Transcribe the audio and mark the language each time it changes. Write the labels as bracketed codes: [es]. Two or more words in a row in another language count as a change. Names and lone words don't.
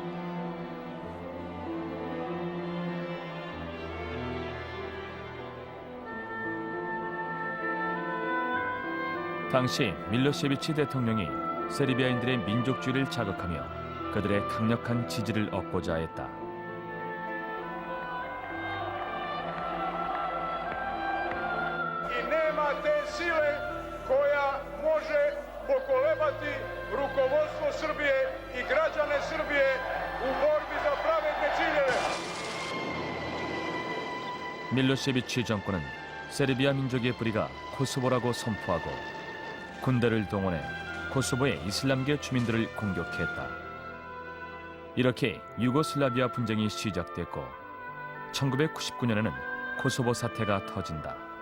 [ko] 당시 밀로세비치 대통령이 세르비아인들의 민족주의를 자극하며 그들의 강력한 지지를 얻고자 했다. [sr] I nema te sile koja može pokolebati rukovodstvo Srbije i građane Srbije u borbi za pravedne ciljeve. [ko] 밀로세비치 정권은 세르비아 민족의 뿌리가 코소보라고 선포하고 군대를 동원해 코소보의 이슬람계 주민들을 공격했다. 이렇게 유고슬라비아 분쟁이 시작됐고 1999년에는 코소보 사태가 터진다.